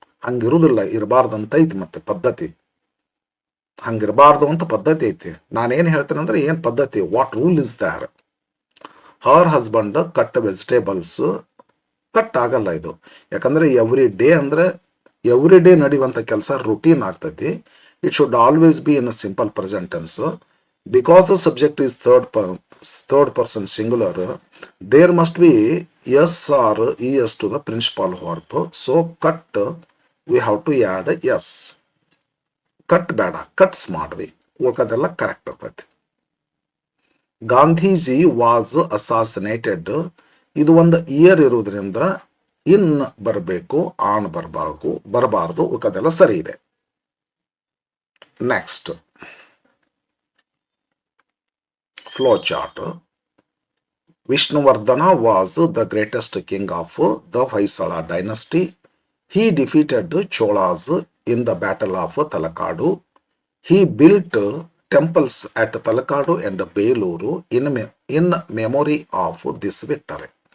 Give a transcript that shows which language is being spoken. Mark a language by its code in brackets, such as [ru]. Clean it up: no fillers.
[kn] ಹಂಗಿರುವುದಿಲ್ಲ, ಇರಬಾರ್ದಂತ ಐತಿ ಮತ್ತೆ ಪದ್ಧತಿ. ಹಂಗಿರಬಾರ್ದು ಅಂತ ಪದ್ಧತಿ ಐತಿ. ನಾನೇನು ಹೇಳ್ತೇನೆ ಅಂದ್ರೆ ಏನು ಪದ್ಧತಿ, [en] What rule is there. Her husband cut vegetables, [kn] cut ಆಗಲ್ಲ ಇದು. ಯಾಕಂದ್ರೆ ಎವ್ರಿ ಡೇ ಅಂದ್ರೆ ಎವ್ರಿ ಡೇ ನಡೆಯುವಂಥ ಕೆಲಸ ರುಟೀನ್ ಆಗ್ತೈತಿ. [en] It should always be in a simple present tense. Because the subject is third person singular, there must be yes or es to the principal verb. So cut, we have to add yes. [kn] Cut ಬೇಡ, cuts ಮಾಡ್ರಿ, ಉಳ್ಕದೆಲ್ಲ correct ಇರ್ತೈತಿ. [en] Gandhiji was assassinated, [kn] ಇದು ಒಂದು year ಇರುವುದರಿಂದ ಇನ್ ಬರಬೇಕು, on ಬರಬಾರ್ದು, ಉಳ್ಕದೆಲ್ಲ ಸರಿ ಇದೆ. [en] Next flow chart. Vishnuvardhana was the greatest king of the Hoysala dynasty. He defeated Cholas in the Battle of Talakadu. He built temples at Talakadu and Beluru in memory of this victory.